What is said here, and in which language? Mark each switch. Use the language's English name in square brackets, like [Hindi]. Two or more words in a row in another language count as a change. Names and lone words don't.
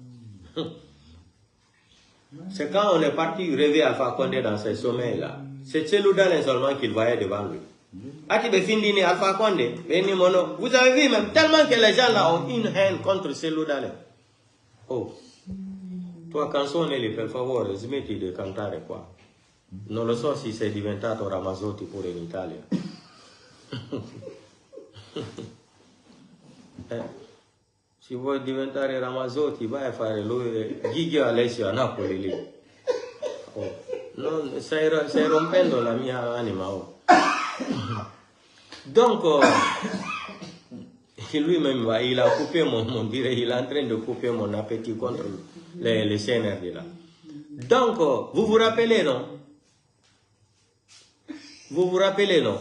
[French] C'est quand on est parti rêver Alpha Condé dans ses sommeils là. C'est Tcheloudalen seulement qu'il voyait devant lui. Alpha Condé, vous avez vu même tellement que les gens là ont une haine contre Tcheloudalen. Oh, toi quand on est les [Italian] per favore, smetti di cantare qua. Non lo so se sei diventato Ramazotti pure in Italia. Se vuoi diventare Ramazotti, vai a fare lui, Gigi Alessio a Napoli lì. Oh. Non, stai rompendo la mia anima. Oh. [French] Donc, lui-même, il a coupé il est en train de couper mon appétit contre les CNRD là. Donc, vous vous rappelez, non? Vous vous rappelez, non?